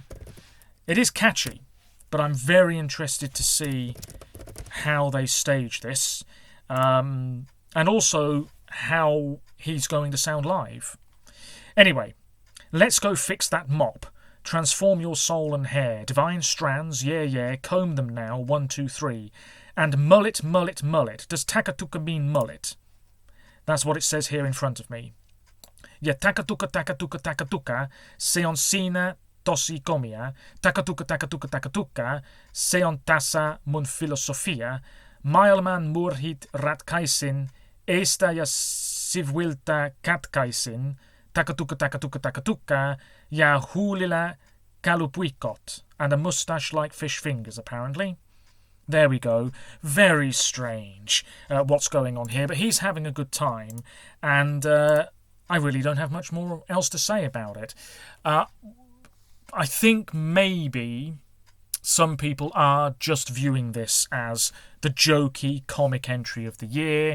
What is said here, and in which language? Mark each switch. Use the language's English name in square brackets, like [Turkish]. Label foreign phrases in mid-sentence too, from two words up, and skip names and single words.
[English] It is catchy, but I'm very interested to see how they stage this, and also how he's going to sound live. Anyway, let's go fix that mop. Transform your soul and hair. Divine strands, yeah, comb them now, 1, 2, 3. And mullet, mullet, mullet. Does Takatuka mean mullet? That's what it says here in front of me. [Finnish] Ja Takatuka, Takatuka, Takatuka, se on siinä tosi komia. Takatuka, Takatuka, Takatuka, se on tässä mun filosofia. Maailman murhit ratkaisin, eistä ja sivuilta katkaisin. Takatuka, Takatuka, Takatuka, ja huulilla kalupuikot. [English] And a moustache like fish fingers, apparently. There we go. Very strange what's going on here, but he's having a good time, and I really don't have much more else to say about it. I think maybe some people are just viewing this as the jokey comic entry of the year.